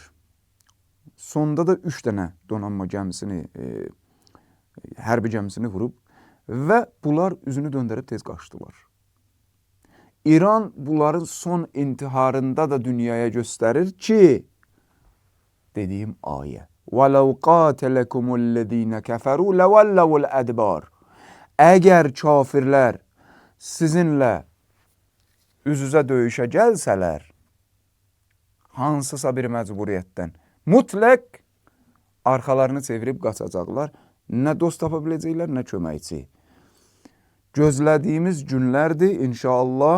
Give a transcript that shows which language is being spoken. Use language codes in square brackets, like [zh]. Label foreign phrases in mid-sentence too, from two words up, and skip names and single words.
[az] Sonda da 3 dənə donanma gəmisini, hərbi gəmisini vurub və bunlar üzünü döndərib tez qaçdılar. İran bunların son intiharında da dünyaya göstərir ki, dediyim ayə. [ar] وَلَوْ قَاتَلَكُمُ الَّذ۪ينَ كَفَرُوا لَوَلَّوُ الْأَدْبَارِ [az] Əgər kafirlər sizinlə üz-üzə döyüşə gəlsələr, hansısa bir məcburiyyətdən, mütləq arxalarını çevirib qaçacaqlar. Nə dost tapa biləcəklər, nə köməkçi. Gözlədiyimiz günlərdir, inşallah.